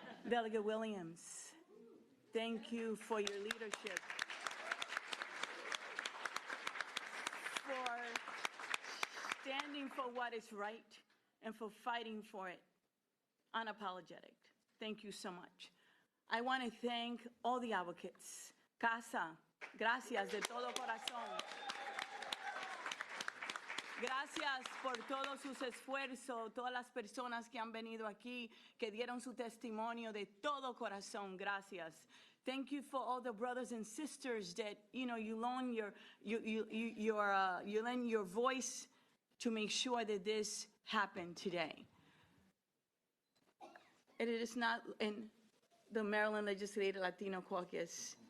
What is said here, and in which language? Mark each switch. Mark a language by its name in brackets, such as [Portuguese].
[English] Delegate Williams, thank you for your leadership, for standing for what is right, and for fighting for it, unapologetic. Thank you so much. I want to thank all the advocates. [Spanish] Casa, gracias de todo corazón. Gracias por todos sus esfuerzos, todas las personas que han venido aquí, que dieron su testimonio de todo corazón. Gracias. [English] Thank you for all the brothers and sisters that you lend you lend your voice to make sure that this happened today. And it is not in the Maryland Legislative Latino Caucus.